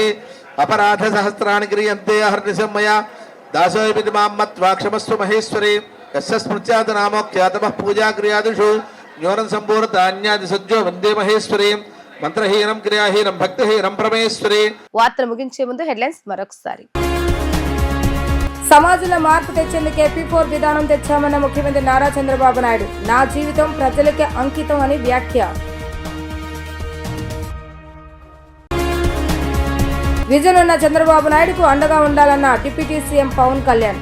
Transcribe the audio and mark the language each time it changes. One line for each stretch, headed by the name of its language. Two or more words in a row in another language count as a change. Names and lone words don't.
Sanskrit: अपराध सहस्राणि क्रियन्ते अहर्निशं मया दासोऽपि मां मत्वा क्षमस्व महेश्वरी. यस्य स्मृत्यात् नामोक्त्यातमः पूजा क्रियादिषु न्यूनं सम्पूर्णान्यादि सज्जो वन्दे महेश्वरी. మంత్రహీనం క్రియాహీనం భక్తిహీనం పరమేశ్వరి.
Telugu: వార్తలు ముగించే ముందు హెడ్లైన్స్ మరొకసారి. సమాజంలో మార్పు తెచ్చేందుకే P4 విధానం తెచ్చామన్న ముఖ్యమంత్రి నారా చంద్రబాబు నాయుడు. నా జీవితం ప్రజలకే అంకితం అని వ్యాఖ్య. విజన్ ఉన్న చంద్రబాబు నాయుడుకు అండగా ఉండాలన్న డిప్యూటీ సీఎం పవన్ కళ్యాణ్.